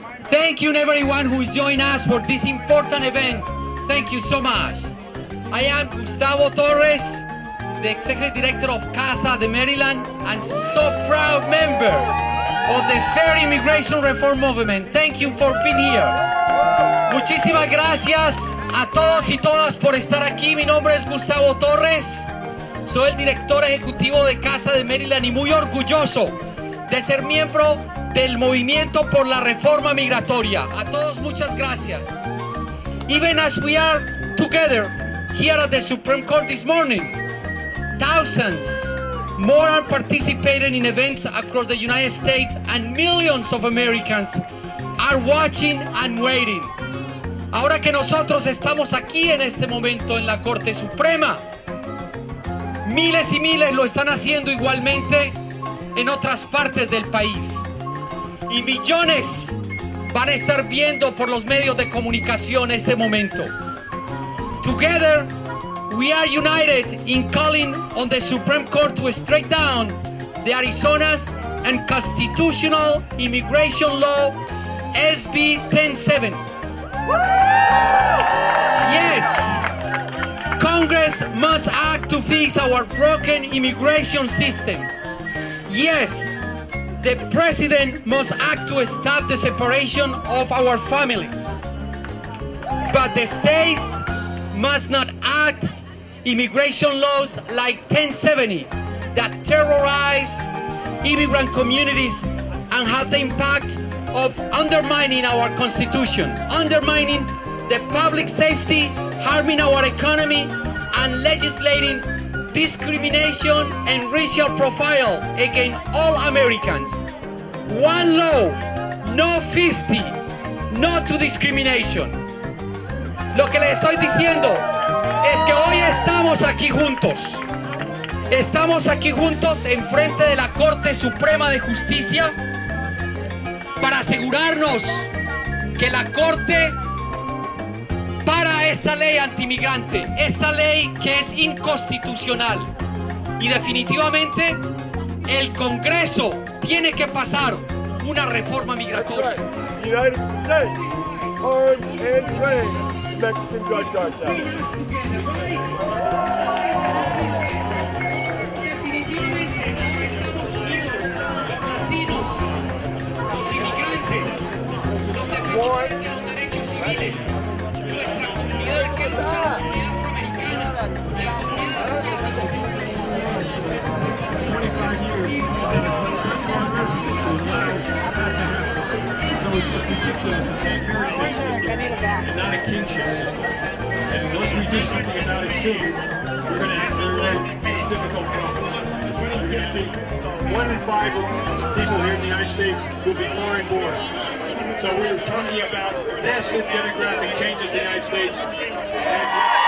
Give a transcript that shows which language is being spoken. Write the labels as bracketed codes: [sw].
[en] thank you everyone who is joining us for this important event. Thank you so much. I am Gustavo Torres, the Executive Director of CASA de Maryland, and so proud member of the Fair Immigration Reform Movement. Thank you for being here. [es] Muchísimas gracias a todos y todas por estar aquí. Mi nombre es Gustavo Torres. Soy el director ejecutivo de CASA de Maryland y muy orgulloso de ser miembro del movimiento por la reforma migratoria. A todos muchas gracias. [en] Even as we are together here at the Supreme Court this morning, thousands more are participating in events across the United States and millions of Americans are watching and waiting. [es] Ahora que nosotros estamos aquí en este momento en la Corte Suprema, miles y miles lo están haciendo igualmente en otras partes del país. Y millones van a estar viendo por los medios de comunicación este momento. [en] Together, we are united in calling on the Supreme Court to strike down the Arizona's unconstitutional immigration law, SB 107. Yes, Congress must act to fix our broken immigration system. Yes, the President must act to stop the separation of our families. But the states must not act immigration laws like 1070 that terrorize immigrant communities and have the impact of undermining our Constitution, undermining the public safety, harming our economy, and legislating discrimination and racial profile against all Americans. One law, no 50, no to discrimination. [es] Lo que les estoy diciendo es que hoy estamos aquí juntos. Estamos aquí juntos en frente de la Corte Suprema de Justicia para asegurarnos que la Corte para esta ley antimigrante, esta ley que es inconstitucional. Y definitivamente el Congreso tiene que pasar una reforma migratoria. [en] That's right. The United States owned and trained the Mexican drug cartel. [es] Definitivamente los Estados Unidos, los latinos, los inmigrantes, los defensores de los derechos civiles, nuestra comunidad que lucha, la comunidad afroamericana, la comunidad asiática. [en] So it's just ridiculous. The tank system is not a kinship system. And unless we do something about it soon, we're going to have a difficult problem. In 2050, 1 in 5 people here in the United States will be foreign born. So we're talking about massive demographic changes in the United States.